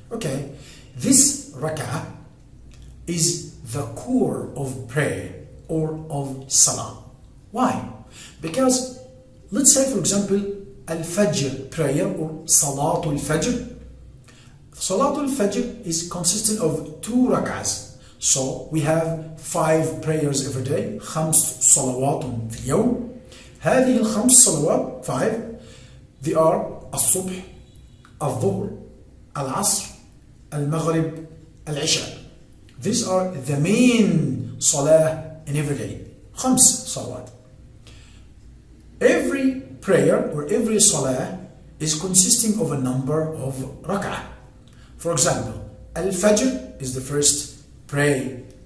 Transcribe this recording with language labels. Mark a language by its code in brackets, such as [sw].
[en] Okay, this Rak'ah is the core of prayer or of Salah. Why? Because let's say, for example, Al-Fajr prayer or Salatul Fajr. Salatul Fajr is consistent of 2 rak'ahs. So we have 5 prayers every day. [ar] 5 صلوات في اليوم. هذه ال5 صلوات 5 [en] they are [ar] الصبح, الظهر, العصر, المغرب, العشاء. [en] These are the main salah in every day. [ar] 5 صلوات. [en] Every prayer or every salah is consisting of a number of rak'ah. For example, Al-Fajr is the first prayer.